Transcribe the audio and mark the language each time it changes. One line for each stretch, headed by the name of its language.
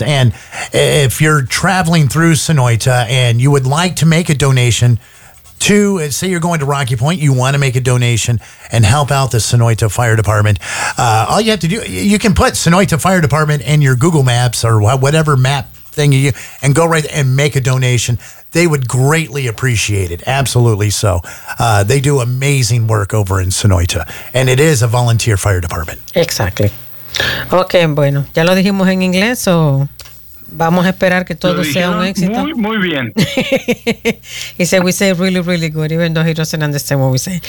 English: And if you're traveling through Sonoita and you would like to make a donation to, say you're going to Rocky Point, you want to make a donation and help out the Sonoita Fire Department, all you have to do, you can put Sonoita Fire Department in your Google Maps or whatever map thing you, and go right and make a donation. They would greatly appreciate it. Absolutely so. They do amazing work over in Sonoita, and it is a volunteer fire department. Exactly.
Spanish: Okay, bueno, ya lo dijimos en inglés, so vamos a esperar que todo sea un éxito. Muy, muy bien.
English: He said, we say really, really good, even though he doesn't understand what we say.